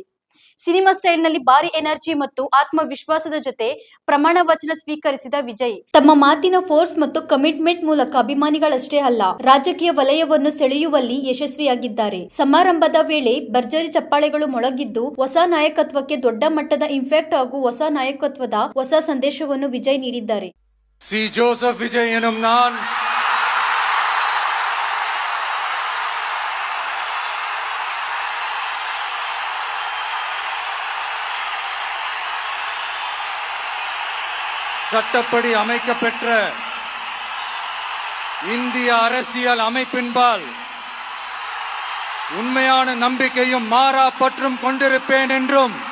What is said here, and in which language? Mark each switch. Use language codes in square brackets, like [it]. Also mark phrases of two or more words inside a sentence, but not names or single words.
[kn] ಸಿನಿಮಾ ಸ್ಟೈಲ್ನಲ್ಲಿ ಭಾರಿ ಎನರ್ಜಿ ಮತ್ತು ಆತ್ಮವಿಶ್ವಾಸದ ಜೊತೆ ಪ್ರಮಾಣ ವಚನ ಸ್ವೀಕರಿಸಿದ ವಿಜಯ್ ತಮ್ಮ ಮಾತಿನ ಫೋರ್ಸ್ ಮತ್ತು ಕಮಿಟ್ಮೆಂಟ್ ಮೂಲಕ ಅಭಿಮಾನಿಗಳಷ್ಟೇ ಅಲ್ಲ, ರಾಜಕೀಯ ವಲಯವನ್ನು ಸೆಳೆಯುವಲ್ಲಿ ಯಶಸ್ವಿಯಾಗಿದ್ದಾರೆ. ಸಮಾರಂಭದ ವೇಳೆ ಭರ್ಜರಿ ಚಪ್ಪಾಳೆಗಳು ಮೊಳಗಿದ್ದು, ಹೊಸ ನಾಯಕತ್ವಕ್ಕೆ ದೊಡ್ಡ ಮಟ್ಟದ ಇಂಪ್ಯಾಕ್ಟ್ ಹಾಗೂ ಹೊಸ ನಾಯಕತ್ವದ ಹೊಸ ಸಂದೇಶವನ್ನು ವಿಜಯ್ ನೀಡಿದ್ದಾರೆ. [ta] ಸಿ ಜೋಸೆಫ್ ವಿಜಯ್ ಎನ್ನುம் நான் சட்டப்படி அமைக்கப்பெற்ற இந்திய அரசியல் அமைப்பின்பால் உண்மையான நம்பிக்கையும் மாறா பற்றும் கொண்டிருப்பேன் என்றும்,